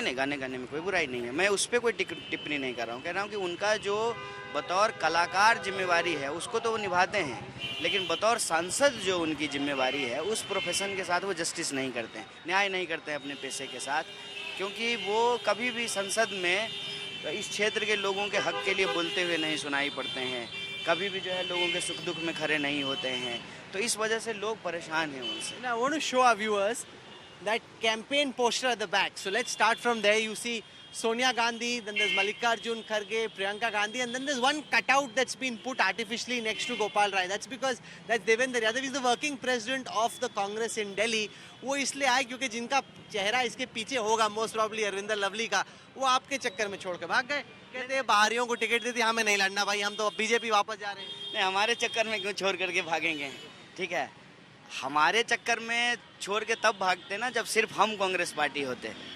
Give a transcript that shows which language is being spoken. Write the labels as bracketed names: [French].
[Hindi] नहीं, गाने गाने में कोई बुराई नहीं है, मैं उस पर कोई टिप्पणी नहीं कर रहा हूँ। कह रहा हूँ कि उनका जो बतौर कलाकार जिम्मेवारी है उसको तो वो निभाते हैं, लेकिन बतौर सांसद जो उनकी जिम्मेवारी है उस प्रोफेशन के साथ वो जस्टिस नहीं करते हैं, न्याय नहीं करते हैं अपने पेशे के साथ, क्योंकि वो कभी भी संसद में इस क्षेत्र के लोगों के हक के लिए बोलते हुए नहीं सुनाई पड़ते हैं, कभी भी जो है लोगों के सुख दुख में खड़े नहीं होते हैं, तो इस वजह से लोग परेशान हैं उनसे। [English] Now I want to show our viewers that campaign poster at the back. So let's start from there. You see Sonia Gandhi, then there's Mallikarjun Kharge, Priyanka Gandhi, and then there's one cutout that's been put artificially next to Gopal Rai. That's because that's Devendra Yadav is the working president of the Congress in Delhi. [Hindi] वो इसलिए आए क्योंकि जिनका चेहरा इसके पीछे होगा most probably Arvinder lovely का, वो आपके चक्कर में छोड़ के भाग गए। कहते हैं बाहरियों को टिकट देती, हमें नहीं लड़ना भाई, हम तो बीजेपी वापस जा रहे हैं। नहीं, हमारे चक्कर में क्यों छोड़ करके भागेंगे? ठीक है, हमारे चक्कर में छोड़ के तब भागते ना जब सिर्फ हम कांग्रेस पार्टी होते।